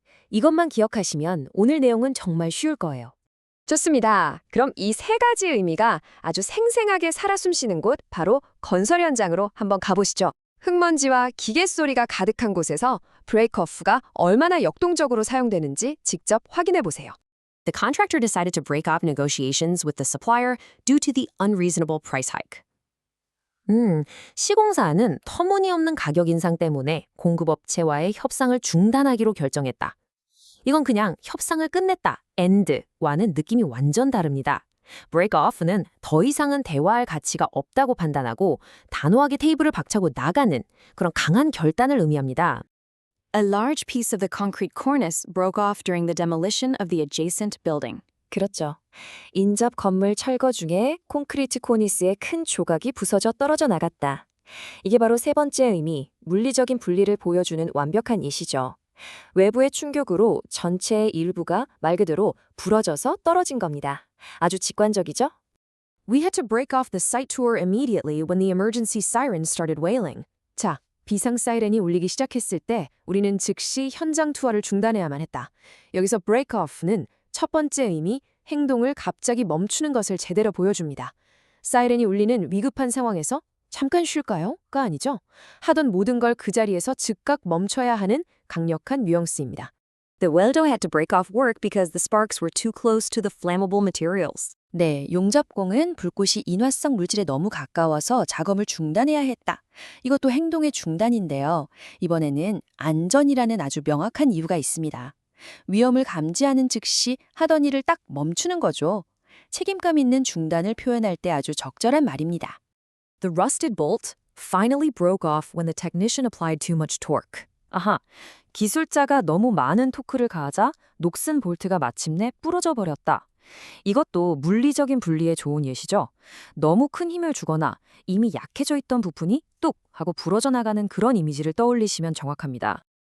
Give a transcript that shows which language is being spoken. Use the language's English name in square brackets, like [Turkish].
[Korean] 이것만 기억하시면 오늘 내용은 정말 쉬울 거예요. 좋습니다. 그럼 이 세 가지 의미가 아주 생생하게 살아 숨쉬는 곳, 바로 건설 현장으로 한번 가보시죠. 흙먼지와 기계 소리가 가득한 곳에서 브레이크오프가 얼마나 역동적으로 사용되는지 직접 확인해 보세요. [English] The contractor decided to break off negotiations with the supplier due to the unreasonable price hike. [Korean] 시공사는 터무니없는 가격 인상 때문에 공급업체와의 협상을 중단하기로 결정했다. 이건 그냥 협상을 끝냈다, end와는 느낌이 완전 다릅니다. break off는 더 이상은 대화할 가치가 없다고 판단하고 단호하게 테이블을 박차고 나가는 그런 강한 결단을 의미합니다. [English] A large piece of the concrete cornice broke off during the demolition of the adjacent building. [Korean] 그렇죠. 인접 건물 철거 중에 콘크리트 코니스의 큰 조각이 부서져 떨어져 나갔다. 이게 바로 세 번째 의미, 물리적인 분리를 보여주는 완벽한 예시죠. 외부의 충격으로 전체의 일부가 말 그대로 부러져서 떨어진 겁니다. 아주 직관적이죠? [English] We had to break off the site tour immediately when the emergency sirens started wailing. [Korean] 자, 비상 사이렌이 울리기 시작했을 때 우리는 즉시 현장 투하를 중단해야만 했다. 여기서 break off는 첫 번째 의미, 행동을 갑자기 멈추는 것을 제대로 보여줍니다. 사이렌이 울리는 위급한 상황에서 잠깐 쉴까요?가 아니죠. 하던 모든 걸 그 자리에서 즉각 멈춰야 하는 강력한 뉘앙스입니다. [English] The welder had to break off work because the sparks were too close to the flammable materials. [Korean] 네, 용접공은 불꽃이 인화성 물질에 너무 가까워서 작업을 중단해야 했다. 이것도 행동의 중단인데요. 이번에는 안전이라는 아주 명확한 이유가 있습니다. 위험을 감지하는 즉시 하던 일을 딱 멈추는 거죠. 책임감 있는 중단을 표현할 때 아주 적절한 말입니다. [English] The rusted bolt finally broke off when the technician applied too much torque. [Korean] 아하, 기술자가 너무 많은 토크를 가하자 녹슨 볼트가 마침내 부러져 버렸다. 이것도 물리적인 분리에 좋은 예시죠. 너무 큰 힘을 주거나 이미 약해져 있던 부품이 뚝 하고 부러져 나가는 그런 이미지를 떠올리시면 정확합니다.